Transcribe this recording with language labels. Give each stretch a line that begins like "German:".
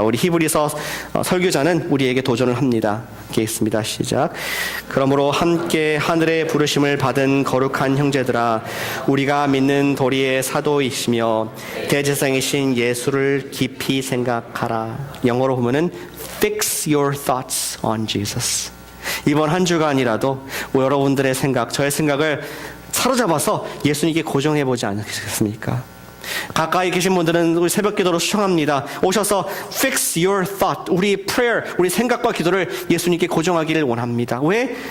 Korean: 우리 히브리서 설교자는 우리에게 도전을 합니다. 이렇게 있습니다. 시작. 그러므로 함께 하늘의 부르심을 받은 거룩한 형제들아, 우리가 믿는 도리의 사도이시며 대제사장이신 예수를 깊이 생각하라. 영어로 보면은
English: Fix your thoughts on Jesus.
Korean: 이번 한 주간이라도 여러분들의 생각, 저의 생각을 사로잡아서 예수님께 고정해보지 않겠습니까? 가까이 계신 분들은 우리 새벽 기도로 수청합니다. 오셔서
English: fix your thought,
Korean: 우리 prayer, 우리 생각과 기도를 예수님께 고정하기를 원합니다. 왜?